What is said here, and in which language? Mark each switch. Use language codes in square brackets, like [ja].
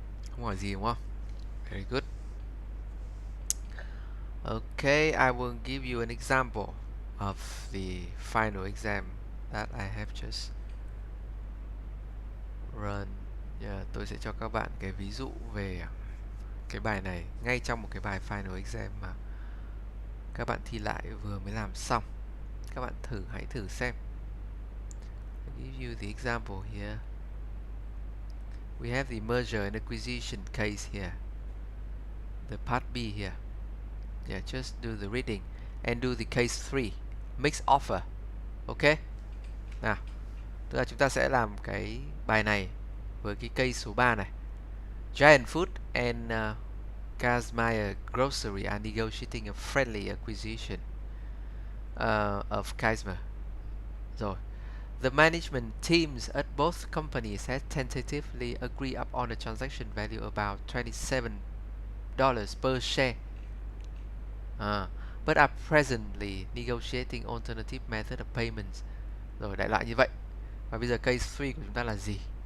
[vi] Không hỏi gì đúng không? [en] Very good. Okay, I will give you an example of the final exam that I have just run. [vi] Yeah, tôi sẽ cho các bạn cái ví dụ về cái bài này ngay trong một cái bài final exam mà các bạn thi lại vừa mới làm xong. Các bạn hãy thử xem. [en] I'll give you the example here. We have the merger and acquisition case here. The part B here. Yeah, just do the reading and do the case 3, mixed offer. Ok. [vi] Nào, tức là chúng ta sẽ làm cái bài này với cái case số 3 này. [en] Giant Food and Kazmaier Grocery are negotiating a friendly acquisition of Kazmaier. [vi] Rồi. [en] The management teams at both companies had tentatively agreed upon a transaction value about $27 per share, but are presently negotiating alternative method of payments. [vi] Rồi, đại loại như vậy. Và bây giờ case 3 của chúng ta là gì?